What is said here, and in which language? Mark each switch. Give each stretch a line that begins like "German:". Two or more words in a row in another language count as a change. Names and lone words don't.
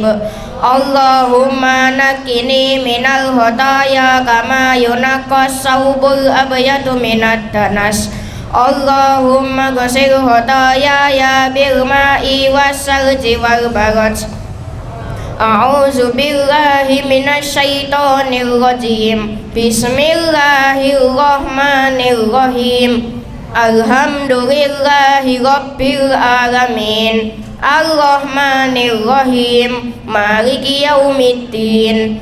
Arabic: اللهم نقني من الخطايا كما ينقى الثوب الأبيض من الدنس. اللهم اغسل خطاياي بالماء والثلج والبرد. أعوذ بالله من الشيطان الرجيم. Bismillahirrahmanirrahim. الحمد لله رب العالمين. الرحمن الرحيم. مالك يوم الدين.